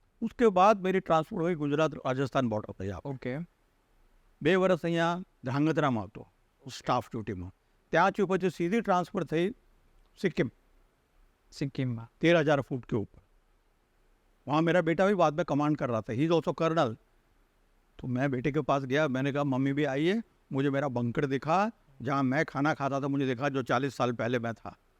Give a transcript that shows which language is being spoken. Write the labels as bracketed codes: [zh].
[hi] उसके बाद मेरी ट्रांसफर हुई गुजरात राजस्थान बॉर्डर पर. यहाँ [en] Okay. [gu] 2 વર્ષ અહીંયા ધ્રાંગધ્રામાં હતો સ્ટાફ ડ્યુટીમાં. ત્યાંથી પછી [hi] सीधी ट्रांसफर थी सिक्किम, [gu] સિક્કિમમાં [hi] 13,000 फुट के ऊपर. वहाँ मेरा बेटा भी बाद में कमांड कर रहा था, [en] He is also colonel. [hi] तो मैं बेटे के पास गया, मैंने कहा मम्मी भी आई है, मुझे मेरा बंकर दिखा जहाँ मैं खाना खाता था, मुझे दिखा जो 40 साल पहले मैं था.